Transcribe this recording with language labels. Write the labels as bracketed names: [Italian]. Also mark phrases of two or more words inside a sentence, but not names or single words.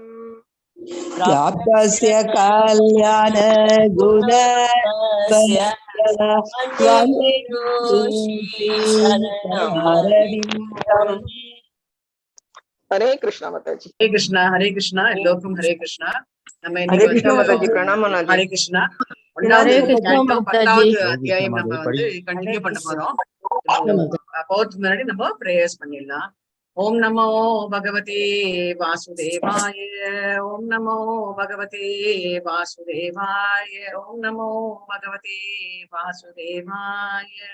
[Sanskrit] प्राप्तस्य कल्याण गुणार्णवस्य वन्दे गुरु श्री चरणारविन्दम् [Tamil] Hare Krishna Mataji. Hare Krishna, Hare Krishna, Elokum Hare Krishna. நம்ம Hare இன்னைக்கு Krishna வந்து Mataji, Pranam Mataji. Hare Krishna. Hare Krishna Mataji. அத்தியாயம் நம்ம வந்து கண்டினியூ பண்ண போறோம். போறதுக்கு முன்னாடி நம்ம பிரேயர்ஸ் பண்ணிடலாம். [Sanskrit] ॐ नमो भगवति वासुदेवाय ॐ नमो भगवति वासुदेवाय ॐ नमो भगवति वासुदेवाय